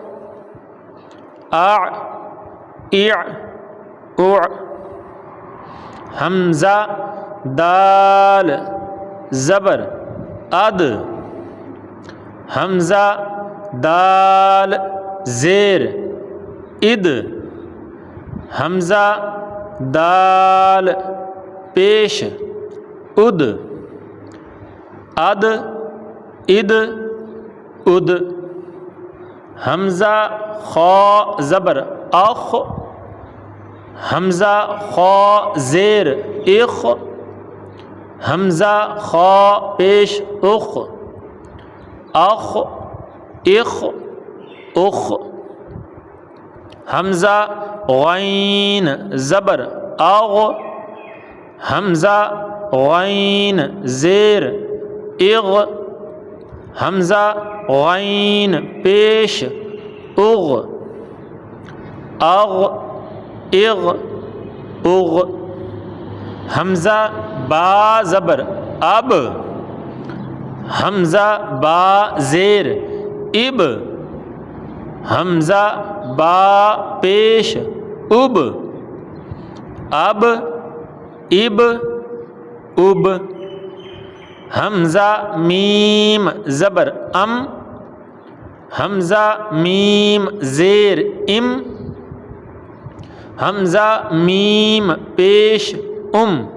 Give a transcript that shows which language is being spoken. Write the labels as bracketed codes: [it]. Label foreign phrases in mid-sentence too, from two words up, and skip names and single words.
[ur] اع اِع اُع، حمزہ دال زبر اد، حمزہ دال زیر اد، حمزہ دال پیش اد، اد اد اد، حمزہ خا زبر اخ، حمزہ خا زیر اخ، حمزہ خا پیش اخ، اخ اخ اخ، حمزہ غین زبر اغ، حمزہ غین زیر اغ، حمزہ غین پیش اغ، اغ اغ اغ، حمزہ با زبر اب، حمزہ با زیر اب، حمزہ با پیش اب، اب اب اب، حمزہ میم زبر ام، حمزہ میم زیر ام، حمزہ میم پیش ام،